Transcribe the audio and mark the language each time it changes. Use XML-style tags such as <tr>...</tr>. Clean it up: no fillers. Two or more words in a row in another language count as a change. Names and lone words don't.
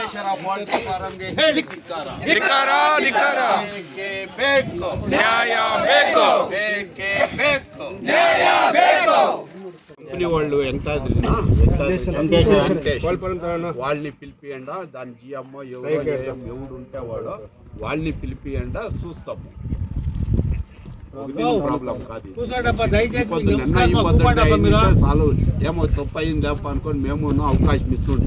<kn>ಪೋಲ್ಟ್ರಿ ಫಾರಂಗೆ ಹೇಳಿ ಧಿಕ್ಕಾರ. ಬೇಕು ನ್ಯಾಯ ಬೇಕು, ಬೇಕೇ ಬೇಕು.</kn> <te>కంపెనీ వాళ్ళు వాళ్ళని పిలిపియండ, దాని జిఎంఓ ఎవడు ఉంటే వాడు వాళ్ళని పిలిపియండ, చూస్తాము. ప్రాబ్లం కాదు చాలు, ఏమో తప్పు అయిందేప అనుకొని మేము అవకాశం ఇస్తుండే.</te>